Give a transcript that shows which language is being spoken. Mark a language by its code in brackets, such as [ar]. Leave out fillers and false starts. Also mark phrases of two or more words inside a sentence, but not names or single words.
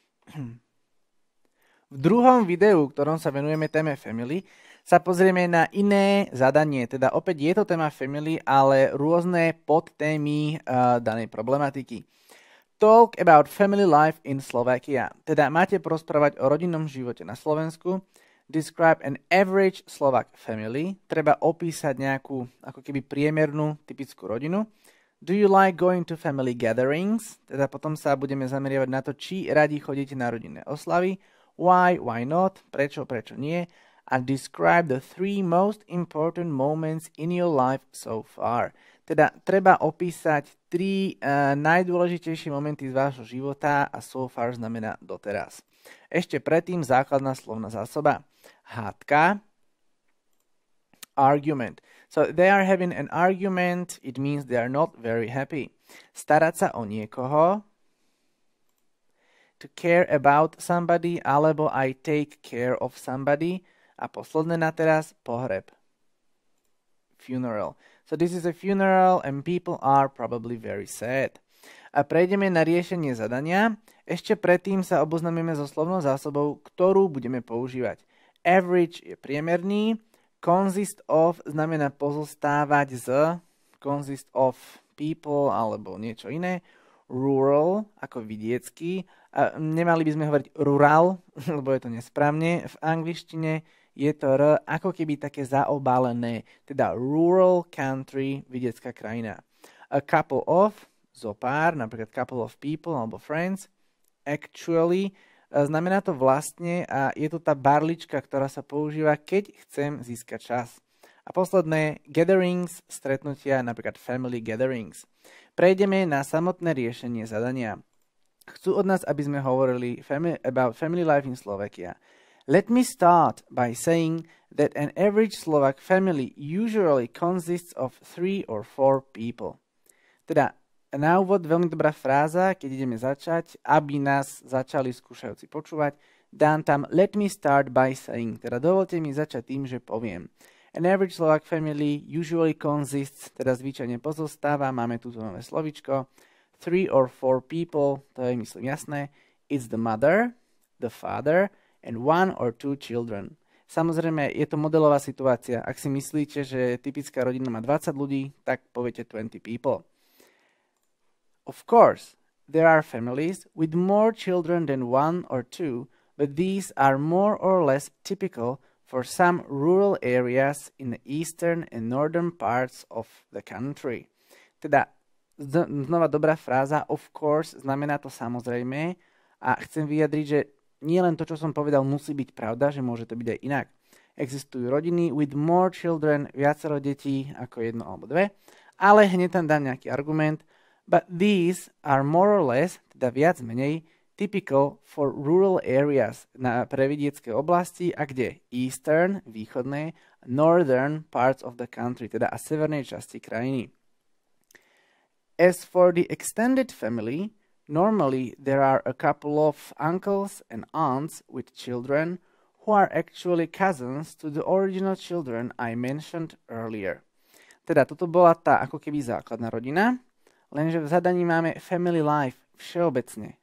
[sk] V druhom videu, v ktorom sa venujeme téme family, sa pozrieme na iné zadanie. Teda opäť je to téma family, ale rôzne podtémy danej problematiky. [en] Talk about family life in Slovakia. [sk] Teda máte porozprávať o rodinnom živote na Slovensku. [en] Describe an average Slovak family. [sk] Treba opísať nejakú ako keby priemernú typickú rodinu. [en] Do you like going to family gatherings? [sk] Teda potom sa budeme zameriavať na to, či radi chodíte na rodinné oslavy. [en] Why not? [sk] Prečo nie? [en] A describe the 3 most important moments in your life so far. [sk] Teda treba opísať 3 najdôležitejšie momenty z vášho života a [en] so far [sk] znamená doteraz. Ešte predtým základná slovná zásoba. Hádka. [en] Argument. So they are having an argument, it means they are not very happy. [sk] Starať sa o niekoho. [en] To care about somebody, alebo I take care of somebody. [sk] A posledné na teraz, pohreb. [en] Funeral. So this is a funeral and people are probably very sad. [sk] A prejdeme na riešenie zadania. Ešte predtým sa oboznámime so slovnou zásobou, ktorú budeme používať. Average je priemerný. [en] Consist of [sk] znamená pozostávať z. [en] Consist of people [sk] alebo niečo iné. Rural ako vidiecký. A nemali by sme hovoriť rural, lebo je to nesprávne. V angličtine je to R ako keby také zaobalené. Teda [en] rural country, [sk] vidiecká krajina. [en] A couple of, [sk] zopár, napríklad [en] couple of people [sk] alebo friends. Actually, znamená to vlastne a je to tá barlička, ktorá sa používa, keď chcem získať čas. A posledné, gatherings, stretnutia, napríklad [en] family gatherings. [sk] Prejdeme na samotné riešenie zadania. Chcú od nás, aby sme hovorili [en] about family life in Slovakia. Let me start by saying that an average Slovak family usually consists of 3 or 4 people. [sk] Teda na úvod veľmi dobrá fráza, keď ideme začať, aby nás začali skúšajúci počúvať. Dám tam [en] let me start by saying. [sk] Teda dovolte mi začať tým, že poviem. [en] An average Slovak family usually consists, [sk] teda zvyčajne pozostáva, máme tu nové slovičko, [en] 3 or 4 people, [sk] to je myslím jasné. [en] It's the mother, the father, and 1 or 2 children. [sk] Samozrejme, je to modelová situácia. Ak si myslíte, že typická rodina má 20 ľudí, tak poviete 20 people. [en] Of course, there are families with more children than 1 or 2, but these are more or less typical for some rural areas in the eastern and northern parts of the country. [sk] Teda, znova dobrá fráza, [en] of course, [sk] znamená to samozrejme a chcem vyjadriť, že nie len to, čo som povedal, musí byť pravda, že môže to byť aj inak. Existujú rodiny [en] with more children, [sk] viacero detí ako 1 alebo 2, ale hneď tam dám nejaký argument, [en] but these are more or less, [sk] teda viac menej, [en] typical for rural areas [sk] pre vidiecké oblasti a kde? Eastern, východné, [en] northern parts of the country, [sk] teda a severnej časti krajiny. [en] As for the extended family, normally there are a couple of uncles and aunts with children who are actually cousins to the original children I mentioned earlier. [sk] Teda toto bola tá ako keby základná rodina, lenže v zadaní máme [en] family life [sk] všeobecne.